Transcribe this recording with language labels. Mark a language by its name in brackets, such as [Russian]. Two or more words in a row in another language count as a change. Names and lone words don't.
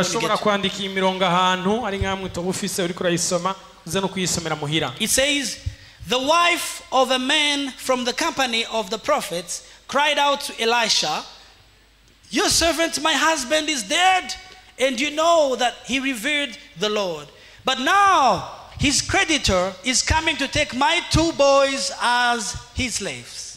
[Rundi] Urashobora kwandika imirongo ahantu ari nkamwe to ufise uri kurayisoma uze no kuyisomera muhira. [English] It says, the wife of a man from the company of the prophets cried out to Elisha, your servant, my husband, is dead, and you know that he revered the Lord. But now his creditor is coming to take my 2 boys as his slaves.